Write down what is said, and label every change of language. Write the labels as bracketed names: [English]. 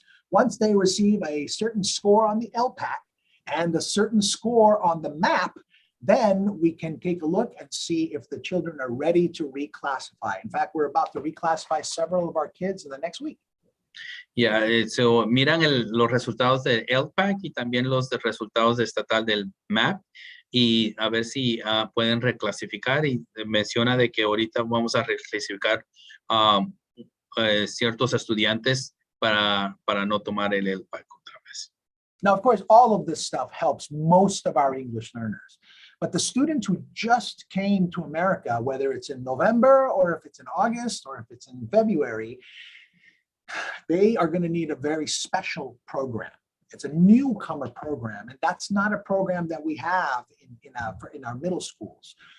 [English] Once they receive a certain score on the ELAC and a certain score on the map, then we can take a look and see if the children are ready to reclassify. In fact, we're about to reclassify several of our kids in the next week. [Spanish] Yeah, so miran los resultados del ELAC y también los resultados estatal del MAP y a ver si pueden reclasificar y menciona de que ahorita vamos a reclasificar ciertos estudiantes para no tomar el ELAC otra vez. [English] Now, of course, all of this stuff helps most of our English learners. But the students who just came to America, whether it's in November or if it's in August or if it's in February, they are going to need a very special program. It's a newcomer program, and that's not a program that we have in our middle schools.